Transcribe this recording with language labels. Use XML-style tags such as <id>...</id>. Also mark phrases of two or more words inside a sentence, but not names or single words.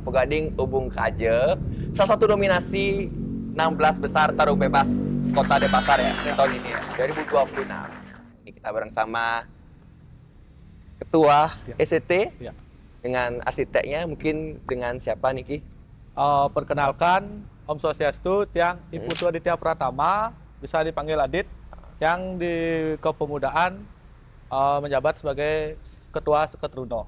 <id>Pogading Ubung Kaje. Salah satu nominasi 16 besar tarung bebas Kota Denpasar ya, tahun ini ya, 2026. Ini kita bareng sama Ketua ST Ya. dengan arsiteknya, mungkin dengan siapa Niki? Perkenalkan</id> <ban>Om Swastiastu,</ban> <id>Tiang Ibu Tua Ditya Pratama, bisa dipanggil Adit, yang di kepemudaan menjabat sebagai Ketua Seketruno.</id>